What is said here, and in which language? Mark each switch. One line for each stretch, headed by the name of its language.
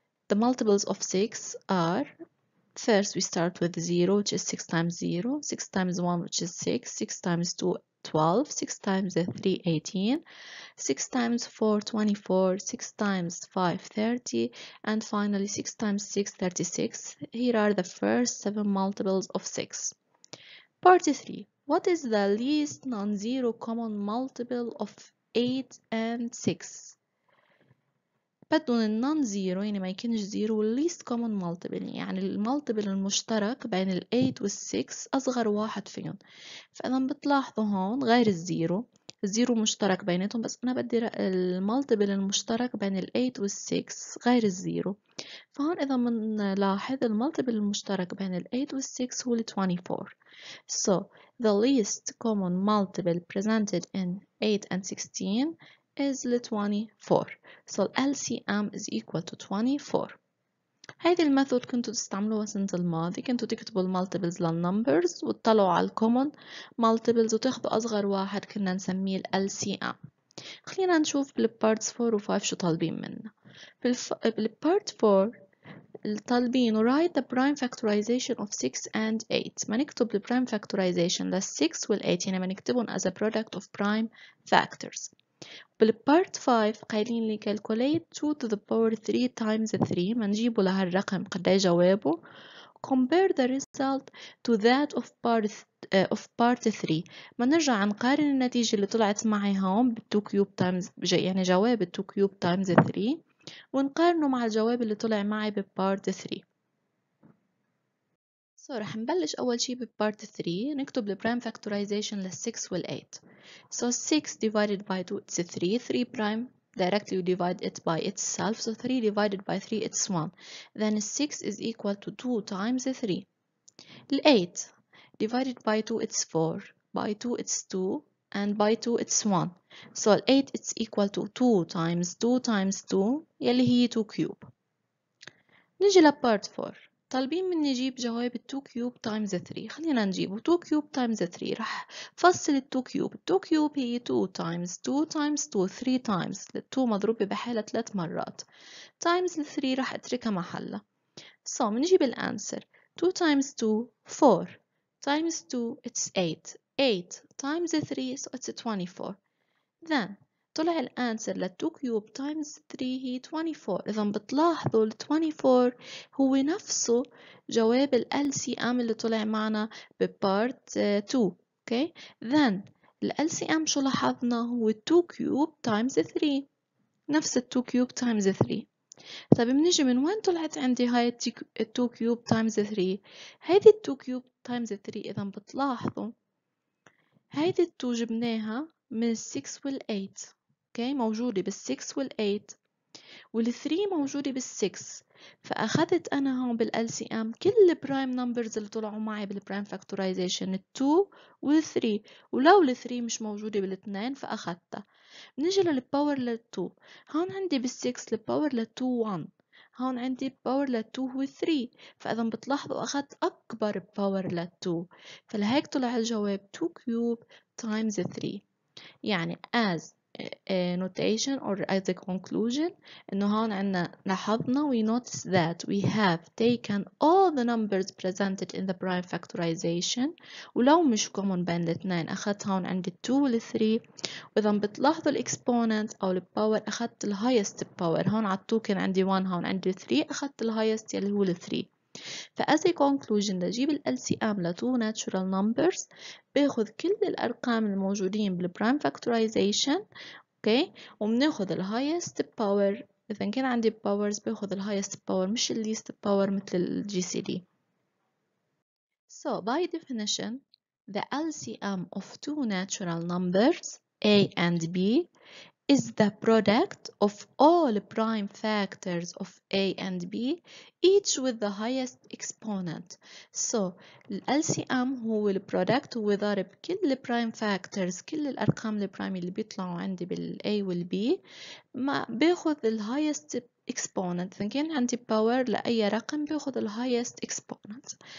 English: The multiples of 6 are, first we start with 0, which is 6 times 0, 6 times 1, which is 6, 6 times 2, 12, 6 times 3, 18, 6 times 4, 24, 6 times 5, 30, and finally 6 times 6, 36. Here are the first 7 multiples of 6. Part 3. What is the least non-zero common multiple of 8 and 6?
Arabic: بدهم النون زيرو يعني ما يكونش زيرو والليست كومن مالتيبل يعني المالتيبل المشترك بين ال 8 وال 6 أصغر واحد فيهم. فإذا بتلاحظوا هون غير الزيرو مشترك بيناتهم بس أنا بدي المالتيبل المشترك بين ال 8 وال 6 غير الزيرو. فهون إذا بنلاحظ المالتيبل المشترك بين ال 8 وال 6 هو ال 24.
English: So the least common multiple presented in 8 and 16 is 24. So LCM is equal to 24.
Arabic: هذه الميثود كنتوا تستعملوها السنة الماضية. كنتوا تكتبوا المالتيبلز للنمبرز وتطلعوا على الكومن مالتيبلز وتاخدوا أصغر واحد كنا نسميه ال LCM. خلينا نشوف بالبارتس 4 و 5 شو طالبين منا. بالبارت 4 طالبين
English: write the prime factorization of 6 and 8.
Arabic: ما نكتب ال prime factorization لل 6 وال 8 يعني ما نكتبهم
English: as a product of prime factors.
Arabic: بالبارت 5 قايلين لي
English: calculate 2 to the power 3 times 3.
Arabic: ما نجيبوا لهالرقم قدي جوابه.
English: compare the result to that of part 3.
Arabic: ما نرجع نقارن النتيجة اللي طلعت معي هون بال 2 cube times يعني جواب ال 2 cube times 3 ونقارنه مع الجواب اللي طلع معي ببارت 3. رح نبلش أول شي ببارت 3 نكتب البرايم factorization لل 6 وال 8.
English: So 6 divided by 2 it's 3. 3 prime directly you divide it by itself. So 3 divided by 3 it's 1. Then 6 is equal to 2 times 3. ال 8 divided by 2 it's 4. By 2 it's 2. And by 2 it's 1. So 8 it's equal to 2 times 2 times 2
Arabic: يلي هي
English: 2 cube.
Arabic: نجي لبارت 4 طالبين مني نجيب جواب 2 cube times 3. خلينا نجيبه 2 cube times 3. رح فصل
English: 2 cube. 2 cube هي 2 times 2 times 2 3 times.
Arabic: 2 مضروبة بحالة 3 مرات
English: times 3
Arabic: رح اتركها محلها.
English: So
Arabic: بنجيب الانسر
English: 2 times 2 4 times 2 it's 8. 8 times 3 so it's 24.
Arabic: Then طلع الانسر لل 2 cube times 3 هي 24. إذا بتلاحظوا ال 24 هو نفسه جواب ال LCM اللي طلع معنا ببارت 2. Okay. Then ال LCM شو لاحظنا هو 2 cube times 3. نفس
English: ال 2 cube times 3.
Arabic: طيب بنيجي من وين طلعت عندي هاي ال 2 cube times 3؟ هيدي ال 2 cube times 3 إذا بتلاحظوا هيدي ال 2 جبناها من ال 6 وال 8. اوكي موجودة بال 6 وال 8 وال 3 موجودة بال 6. فأخذت أنا هون بال LCM كل البرايم نمبرز اللي طلعوا معي بالبرايم فاكتورايزيشن ال 2 وال 3 ولو ال 3 مش موجودة بالاثنين فأخذتها. بنيجي للباور لل 2 هون عندي بال 6 الباور لل 2 1 هون عندي الباور لل 2 هو 3 فإذا بتلاحظوا أخذت أكبر باور لل 2 فلهيك طلع الجواب 2 cube times 3. يعني
English: as a notation or as a conclusion
Arabic: إنه هون عنا لاحظنا
English: we notice that we have taken all the numbers presented in the prime factorization
Arabic: ولو مش common بين الاثنين أخذت هون عندي 2 وال 3 وإذا بتلاحظوا الإكسبوننت أو الباور أخذت ال highest power. هون على 2 كان عندي 1 هون عندي 3 أخذت ال highest يلي هو ال 3. ف
English: as a conclusion
Arabic: لجيب ال LCM ل 2 natural numbers باخذ كل الأرقام الموجودين بالprime factorization اوكي وبناخذ ال highest power. إذا كان عندي powers باخذ ال highest power مش ال least power مثل ال GCD.
English: So by definition, the LCM of two natural numbers, A and B, is the product of all prime factors of A and B, each with the highest exponent.
Arabic: So ال LCM هو ال product وضرب كل prime factors، كل الأرقام البرايم اللي بيطلعوا عندي بال A وال B ما باخذ ال highest exponent. إذا كان عندي power لأي رقم باخذ ال highest exponent.